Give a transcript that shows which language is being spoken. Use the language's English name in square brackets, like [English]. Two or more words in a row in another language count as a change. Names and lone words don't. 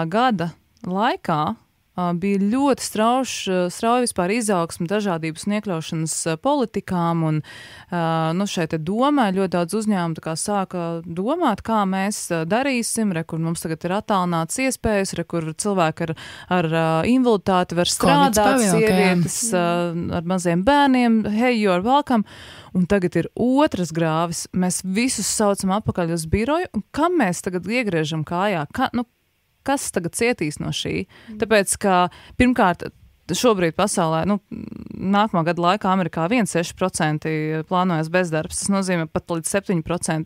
[Latvian] gada laikā bija ļoti strauji vispār izaugsme dažādības un iekļaušanas politikām, un šeit domā ļoti daudz uzņēmumu tā kā sāka domāt, kā mēs darīsim, kur mums tagad ir attālināts iespējas, kur cilvēki ar invaliditāti var strādāt, sievietes ar maziem bērniem, [English] hey, you're welcome. [Latvian] Un tagad ir otras grāvis, mēs visus saucam atpakaļ uz biroju, un kam mēs tagad iegriežam kājā? Kas tagad cietīs no šī? Tāpēc, ka pirmkārt, šobrīd pasaulē, nākamā gada laikā Amerikā 1,6% plānojas bezdarbs, tas nozīmē pat līdz 7%.